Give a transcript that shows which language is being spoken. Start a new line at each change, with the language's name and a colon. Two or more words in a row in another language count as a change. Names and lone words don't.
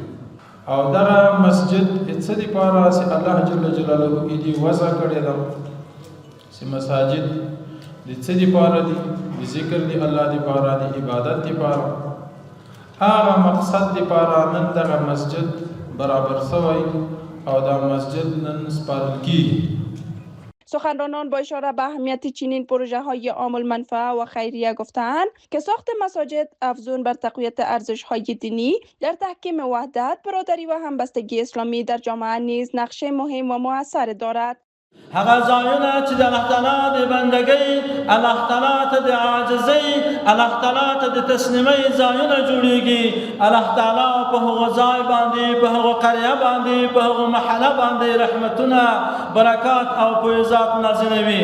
Pashto: او دغه مسجد څه دپاره چې
Arabic: الله جل جلاله
Pashto: یې دې وضع کړې ده چې مساجد د څه دپاره دي؟ د ذکر د الله دپاره، د عبادت دپاره. هغه مقصد دپاره نن دغه مسجد برابر شوی او دا مسجد نن سپارل کیږي.
Persian: سخنرانان با اشاره به اهمیت چنین پروژه های عام المنفعه و خیریه گفتند که ساخت مساجد افزون بر تقویت ارزش های دینی در تحکیم وحدت، برادری و همبستگی اسلامی در جامعه نیز نقش مهم و مؤثر دارد.
Pashto: هغه ځایونه چې د
Arabic: الله تعالی
Pashto: د بندګۍ،
Arabic: الله تعالی
Pashto: ته د عاجزۍ،
Arabic: الله تعالی
Pashto: ته د تسلیمۍ ځایونه جوړیږي،
Arabic: الله تعالی
Pashto: په هغه ځای باندې، په هغه قریه باندې، په هغه محله باندې رحمتونه، برکات او فیضات نازلوي.